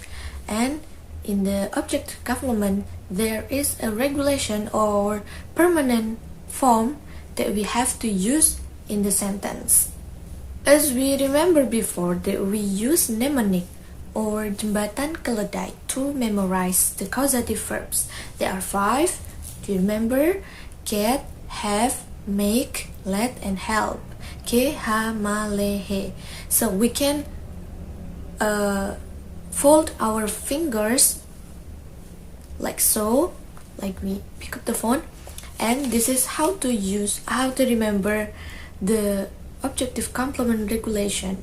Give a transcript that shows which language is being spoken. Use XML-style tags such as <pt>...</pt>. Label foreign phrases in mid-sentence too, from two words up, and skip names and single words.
<en>And in the object complement, there is a regulation or permanent form that we have to use in the sentence. As we remember before that we use mnemonic or</en> <id>jembatan keledai</id> <en>to memorize the causative verbs. There are 5. Do you remember? Get, have, make, let, and help. Ke, ha, ma, le, he. So we can fold our fingers like so, like we pick up the phone, and this is how to remember the objective complement regulation.</en>